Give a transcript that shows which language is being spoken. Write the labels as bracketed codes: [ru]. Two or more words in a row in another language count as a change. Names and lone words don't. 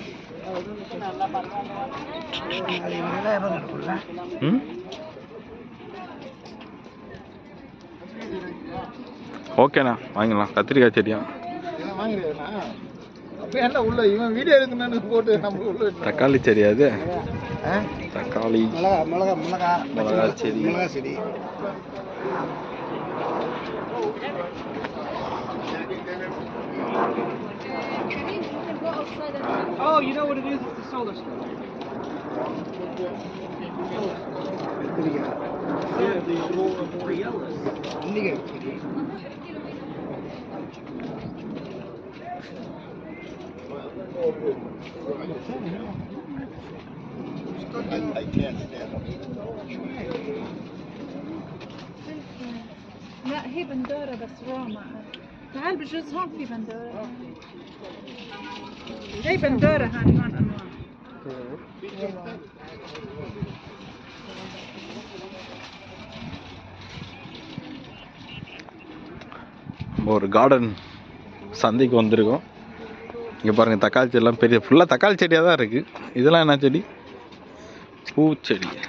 [ta] ஓகேண்ணா, வாங்கிடலாம். கத்திரிக்காய் செடியா? தக்காளி செடி. அது தக்காளி மிளகா செடி. [en] Oh, you know what it is? It's the solar stuff. Yeah, the aurora borealis. I can't stand up. [ar] لا هي بندورة بس روما. تعال بجوز هون في بندورة. هي بندورة هاي هون أنواع. [ta] ஒரு கார்டன் சந்தைக்கு வந்திருக்கோம். இங்கே பாருங்கள், தக்காளி செடியெல்லாம் பெரிய ஃபுல்லாக தக்காளி செடியாக தான் இருக்குது. இதெல்லாம் என்ன செடி? பூச்செடி.